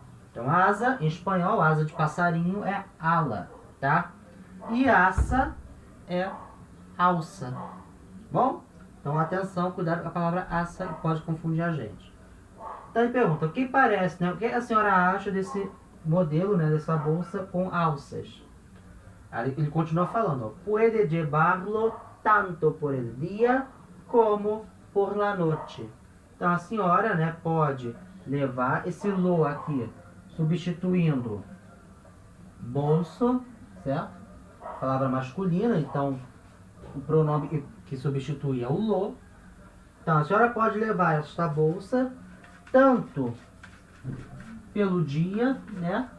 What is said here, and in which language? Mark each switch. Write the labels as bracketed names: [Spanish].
[Portuguese] Então asa em espanhol, asa de passarinho é ala, tá? E assa é alça. Bom? Então atenção, cuidado com a palavra assa, que pode confundir a gente. Então ele pergunta, o que parece, né? O que a senhora acha desse modelo, né, dessa bolsa com alças? Aí ele continua falando, ó, [Spanish] puede llevarlo tanto por el día como por la noche. [Portuguese] Então a senhora, né, pode levar esse lo aqui, substituindo bolso, certo? Palavra masculina, então o pronome que substitui é o lo. Então a senhora pode levar esta bolsa tanto pelo dia, né?